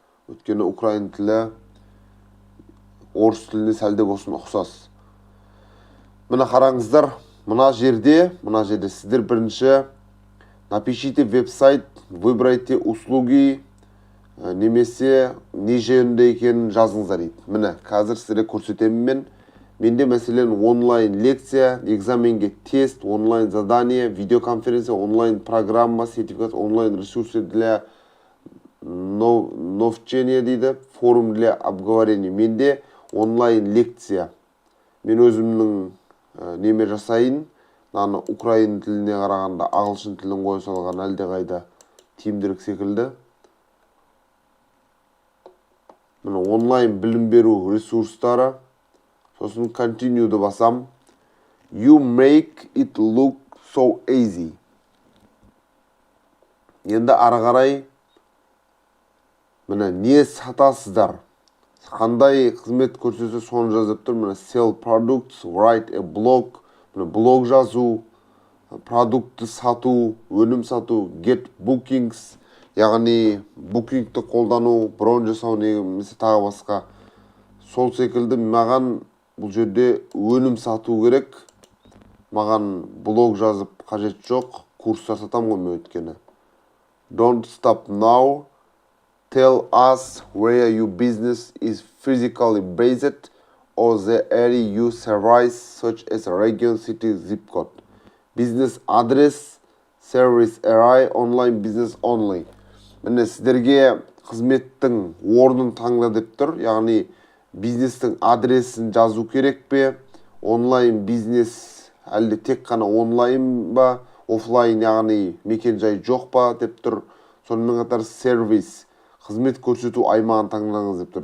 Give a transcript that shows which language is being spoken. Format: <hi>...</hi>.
<kk>Өйткені украин тілі орыс тіліне сәлде болсын ұқсас. Мына қараңыздар, мына жерде сіздер бірінші</kk> <ru>напишите веб-сайт, выбирайте услуги,</ru> <kk>немесе не жөнінде екенін жазыңыздар дейді. Міне, қазір сіздерге көрсетемін мен. Менде мәселен онлайн лекция, экзаменге тест, онлайн задание, видеоконференция, онлайн программа, сертификат, онлайн</kk> <ru>ресурсы для новчения</ru> <kk>дейді,</kk> <ru>форум для обговорения.</ru> <kk>Менде онлайн лекция. Мен өзімнің неме жасайын, наны украин тіліне қарағанда ағылшын тілін қоя салған әлде қайда тиімдірек секілді. мына онлайн білім беру ресурстары. Сосын continue'ді басам.</kk> <en>You make it look so easy.</en> <kk>Енді ары қарай мына не сатасыздар? Қандай қызмет көрсетсе соны жазып тұр. Мына</kk> <en>sell products, write a blog,</en> <kk>мына блог жазу, продукты сату, өнім сату,</kk> <en>get bookings,</en> <kk>яғни букингті қолдану, бронь жасау немесе тағы басқа. Сол секілді маған бұл жерде өнім сату керек. Маған блог жазып қажет жоқ, курстар сатам ғой мен өткені.</kk> <en>Don't stop now. Tell us where your business is physically based or the area you service, such as a region, city, zip code. Business address, service area, online business only.</en> <kk>Міне сіздерге қызметтің орнын таңда деп тұр. Яғни бизнестің адресін жазу керек пе? Онлайн бизнес әлде тек қана онлайн ба? Офлайн яғни мекен жай жоқ па деп тұр. Сонымен қатар сервис, қызмет көрсету аймағын таңдаңыз деп тұр.</kk>